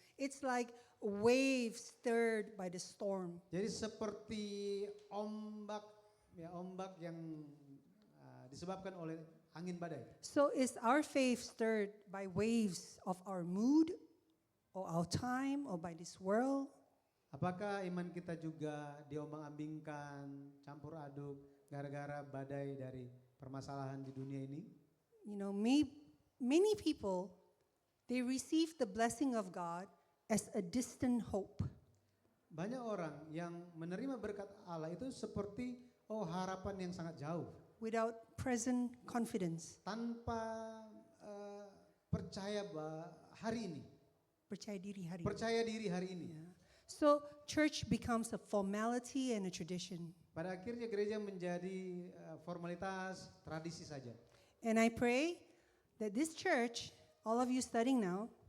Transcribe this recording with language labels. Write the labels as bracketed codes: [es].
[en] It's like waves stirred by the storm. [id] Jadi seperti ombak, ya ombak yang disebabkan oleh angin badai. [en] So is our faith stirred by waves of our mood or our time or by this world? [id] Apakah iman kita juga diombang-ambingkan, campur aduk gara-gara badai dari permasalahan di dunia ini? [en] You know, many people, they receive the blessing of God as a distant hope. [id] Banyak orang yang menerima berkat Allah itu seperti harapan yang sangat jauh, [en] Without present confidence. [id] tanpa percaya hari ini, Percaya diri hari ini. percaya diri hari ini. [en] Yeah. So church becomes a formality and a tradition. [id] Pada akhirnya gereja menjadi formalitas, tradisi saja. [en] And I pray that this church, all of you studying now,